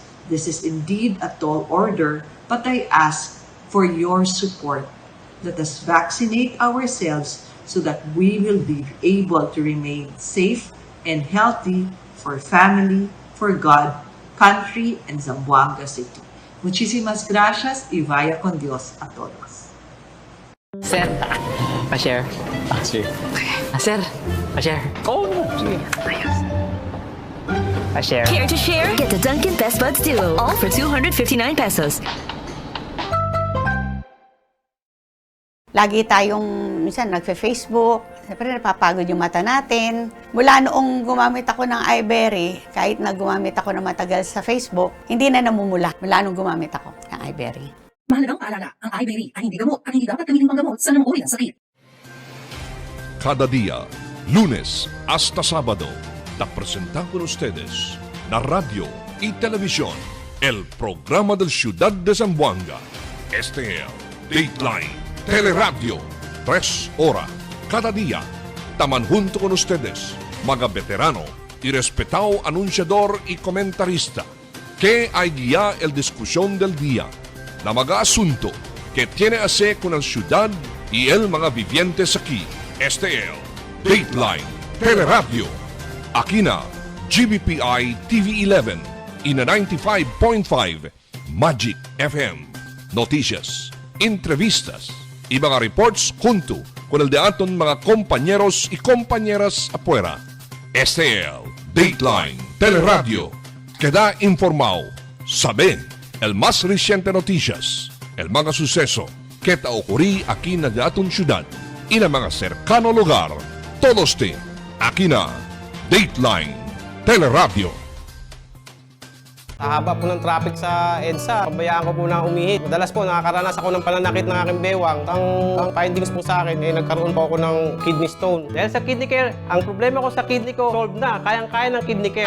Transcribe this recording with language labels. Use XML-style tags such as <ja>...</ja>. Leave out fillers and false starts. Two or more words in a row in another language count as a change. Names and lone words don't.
<en>This is indeed a tall order, but I ask for your support. Let us vaccinate ourselves so that we will be able to remain safe and healthy for family, for God, country, and Zamboanga City.</en> <es>Muchísimas gracias y vaya con Dios a todos.</es> <tl>Sir, pa-share. Sige. Sir, pa-share. Oo, sige. Pa-share.</tl> <en>Care to share? Get the Dunkin' Best Buds Duo, all for 259 pesos.</en> <tl>Lagi tayong, minsan nagfe-Facebook, siyempre napapagod yung mata natin. Mula noong gumamit ako ng iBerry, kahit na gumamit ako ng matagal sa Facebook, hindi na namumula mula nung gumamit ako ng iBerry. Mahalagang paalala, ang iBerry ay hindi gamot at hindi dapat gamitin panggamot sa namumuhay ng sakit.</tl> <cbk>Cada día, lunes hasta sábado, te presentan con ustedes la radio y televisión, el programa del Ciudad de Zamboanga. Este es Dateline Teleradio, 3 horas cada día. Taman junto con ustedes, mga veterano y respetado anunciador y comentarista, que hay guía el discusión del día, na mga asunto que tiene a ver con la ciudad y el mga vivientes aquí. Este es Dateline Teleradio. Aquí na GBPI TV11 y na 95.5 Magic FM. Noticias, entrevistas y mga reports junto con el de aton mga compañeros y compañeras afuera. Este es Dateline Teleradio. Queda informado, saben el más reciente noticias, el mga suceso que te ocurrí aquí na de aton ciudad y na mga cercano lugar. Todos te aquí na Dateline Teleradio.</cbk> <tl>Haba po ng traffic sa EDSA, pabayaan ko po na umihit. Madalas po nakakaranas ako ng pananakit ng aking bewang. Ang findings po sa akin, nagkaroon po ako ng</tl> <en>kidney stone.</en> <tl>Dahil sa kidney care, ang problema ko sa kidney ko, solved na. Kayang-kaya ng kidney care.</tl>